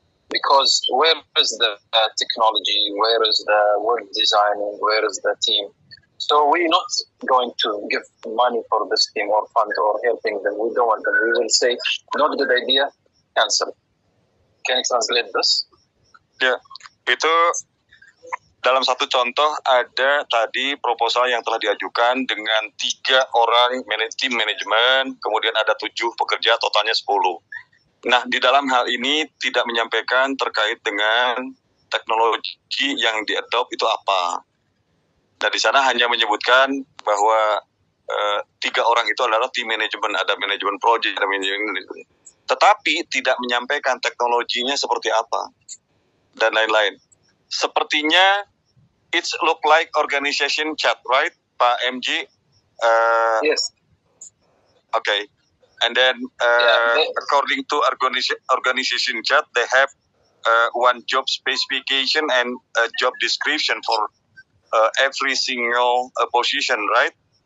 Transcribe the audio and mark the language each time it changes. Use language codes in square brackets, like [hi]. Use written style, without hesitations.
[en] Because where is the technology, where is the work designing, where is the team? So we're not going to give money for this team or fund or helping them. We don't want them. We will say, not a good idea, cancel. Can you translate this? [id] Ya, itu dalam 1 contoh ada tadi proposal yang telah diajukan dengan 3 orang tim manajemen, kemudian ada 7 pekerja, totalnya 10. Nah, di dalam hal ini tidak menyampaikan terkait dengan teknologi yang di-adopt itu apa. Nah, di sana hanya menyebutkan bahwa 3 orang itu adalah tim manajemen, ada manajemen project, ada manajemen, tetapi tidak menyampaikan teknologinya seperti apa dan lain-lain. Sepertinya [en] it's look like organization chat, right, Pak MG? Yes. Okay. And then, according to organization chat, they have 1 job specification and a job description for every single position, right?